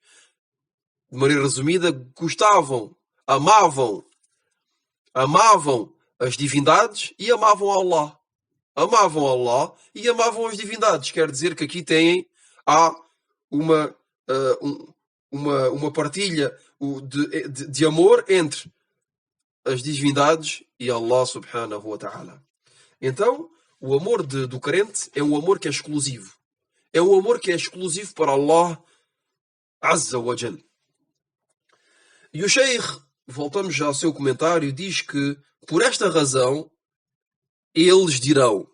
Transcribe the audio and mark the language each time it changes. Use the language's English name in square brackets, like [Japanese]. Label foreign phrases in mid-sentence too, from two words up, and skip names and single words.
[Portuguese] De maneira resumida, amavam as divindades e amavam Allah. Amavam Allah e amavam as divindades. Quer dizer que aqui há uma partilha de amor entre as divindades e Allah [Arabic] سبحانه وتعالى. [Portuguese] Então, o amor do crente é um amor que é exclusivo. É um amor que é exclusivo para Allah [Arabic] عز وجل. [Portuguese] E o Sheikh, voltamos já ao seu comentário, diz que, por esta razão, eles dirão.